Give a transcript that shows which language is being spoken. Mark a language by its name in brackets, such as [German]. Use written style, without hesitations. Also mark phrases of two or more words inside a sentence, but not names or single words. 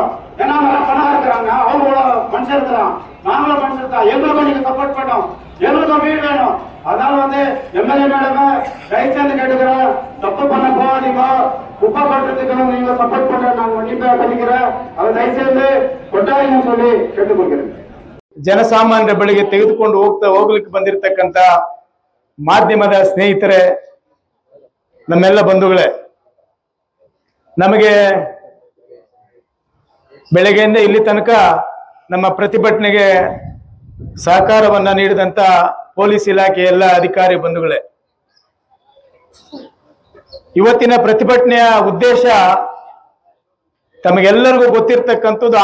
[Tamil] ஏன்னா நல்லா பணம் இருக்கிறாங்க, அவங்களோட மனுஷன் இருக்கிறான், நாங்களும் மனுஷன் தான். எங்களுக்கும் நீங்க சப்போர்ட் பண்ணோம், எங்களுக்கும் வீடு வேணும். அதனால வந்து எம்எல்ஏ மேடம் ரைட்ஸ் கேட்டுக்கிறேன், தப்பு பண்ண போகாதீங்க. குப்பை கொட்டுறதுக்கு நீங்க சப்போர்ட் பண்ற நான் கண்டிப்பா பண்ணிக்கிறேன். அதை தயவுசெய்து கொட்டாதீங்கன்னு சொல்லி ಕೇಳಿಕೊಳ್ಳುತ್ತೇನೆ. [Kannada] ಜನಸಾಮಾನ್ಯರ ಬಳಿಗೆ ತೆಗೆದುಕೊಂಡು ಹೋಗ್ಲಿಕ್ಕೆ ಬಂದಿರತಕ್ಕಂತ ಮಾಧ್ಯಮದ ಸ್ನೇಹಿತರೆ, ನಮ್ಮೆಲ್ಲ ಬಂಧುಗಳೇ, ನಮಗೆ ಬೆಳಗ್ಗೆಯಿಂದ ಇಲ್ಲಿ ತನಕ ನಮ್ಮ ಪ್ರತಿಭಟನೆಗೆ ಸಹಕಾರವನ್ನ ನೀಡಿದಂತ ಪೊಲೀಸ್ ಇಲಾಖೆ ಎಲ್ಲ ಅಧಿಕಾರಿ ಬಂಧುಗಳೇ, ಇವತ್ತಿನ ಪ್ರತಿಭಟನೆಯ ಉದ್ದೇಶ ತಮಗೆಲ್ಲರಿಗೂ ಗೊತ್ತಿರತಕ್ಕಂಥದ್ದು.